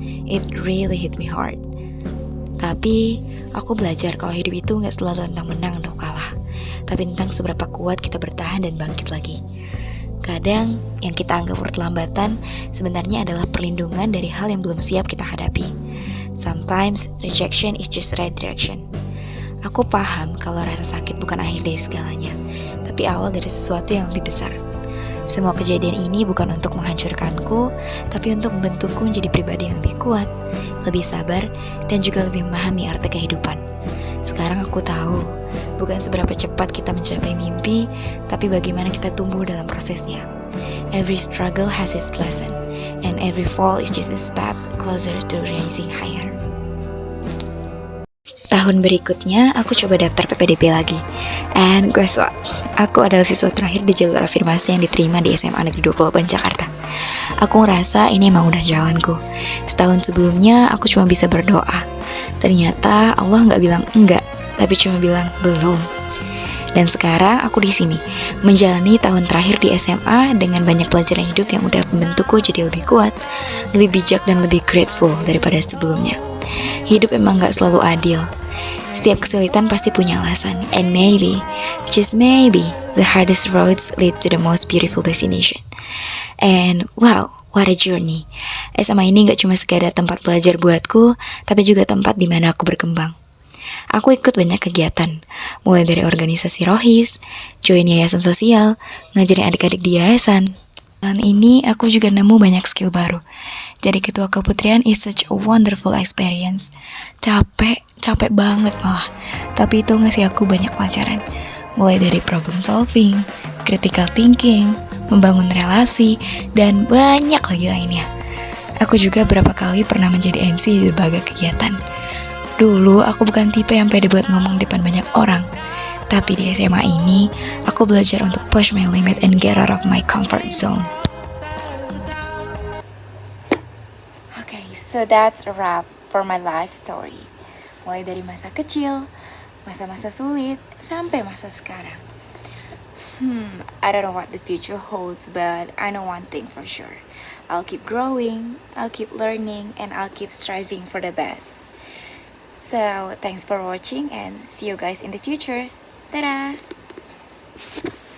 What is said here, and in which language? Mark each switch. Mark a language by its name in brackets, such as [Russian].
[English] It really hit me hard. [Indonesian] Tapi, aku belajar kalau hidup itu gak selalu tentang menang atau kalah, tapi tentang seberapa kuat kita bertahan dan bangkit lagi. Kadang, yang kita anggap perlambatan sebenarnya adalah perlindungan dari hal yang belum siap kita hadapi. [English] Sometimes, rejection is just right direction. [Indonesian] Aku paham kalau rasa sakit bukan akhir dari segalanya, tapi awal dari sesuatu yang lebih besar. Semua kejadian ini bukan untuk menghancurkanku, tapi untuk membentukku menjadi pribadi yang lebih kuat, lebih sabar, dan juga lebih memahami arti kehidupan. Sekarang aku tahu, bukan seberapa cepat kita mencapai mimpi, tapi bagaimana kita tumbuh dalam prosesnya. [English] Every struggle has its lesson, and every fall is just a step closer to rising higher. [Indonesian] Tahun berikutnya, aku coba daftar PPDB lagi. [English] And guess what? [Indonesian] Aku adalah siswa terakhir di jalur afirmasi yang diterima di SMA Negeri 28 Jakarta. Aku ngerasa ini emang udah jalanku. Setahun sebelumnya, aku cuma bisa berdoa. Ternyata Allah gak bilang enggak, tapi cuma bilang belum. Dan sekarang aku di sini, menjalani tahun terakhir di SMA dengan banyak pelajaran hidup yang udah membentukku jadi lebih kuat, lebih bijak, dan lebih grateful daripada sebelumnya. Hidup emang gak selalu adil. Setiap kesulitan pasti punya alasan. [English] And maybe, just maybe, the hardest roads lead to the most beautiful destination. And wow, what a journey. [Indonesian] SMA ini gak cuma sekadar tempat belajar buatku, tapi juga tempat di mana aku berkembang. Aku ikut banyak kegiatan, mulai dari organisasi rohis, join yayasan sosial, ngajarin adik-adik di yayasan. Dan ini aku juga nemu banyak skill baru. Jadi ketua keputrian [English] is such a wonderful experience. [Indonesian] Capek banget malah. Tapi itu ngasih aku banyak pelajaran. Mulai dari problem solving, critical thinking, membangun relasi, dan banyak lagi lainnya. Aku juga berapa kali pernah menjadi MC di berbagai kegiatan. Dulu aku bukan tipe yang pede buat ngomong depan banyak orang. Tapi di SMA ini, aku belajar untuk [English] push my limit and get out of my comfort zone. Okay, so that's a wrap for my life story. [Indonesian] Mulai dari masa kecil, masa-masa sulit, sampai masa sekarang. [English] I don't know what the future holds, but I know one thing for sure. I'll keep growing, I'll keep learning, and I'll keep striving for the best. So, thanks for watching and see you guys in the future. Ta-da!